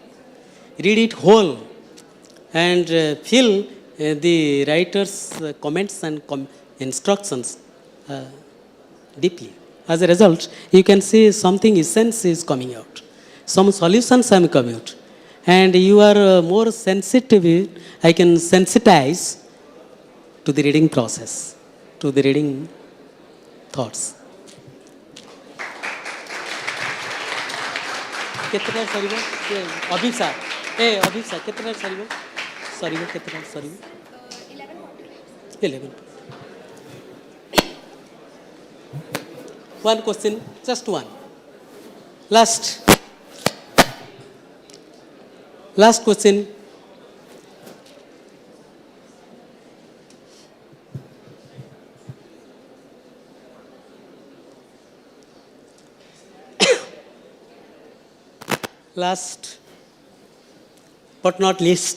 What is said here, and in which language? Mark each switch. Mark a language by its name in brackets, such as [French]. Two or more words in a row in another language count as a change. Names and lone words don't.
[English] Read it whole and feel the writer's comments and instructions deeply. As a result, you can see something essence is coming out. Some solutions are coming out. And you are more sensitive, I can sensitize to the reading process, to the reading thoughts. [Odia] କେତେଟା ସରିବ ଅଭିପ ସାର୍ ଅଭିପ ସାର୍ କେତେଟା ସରିବ ସରିବ କେତେଟା ସରିବ 11 [English] one question, just one, last question. Last but not least.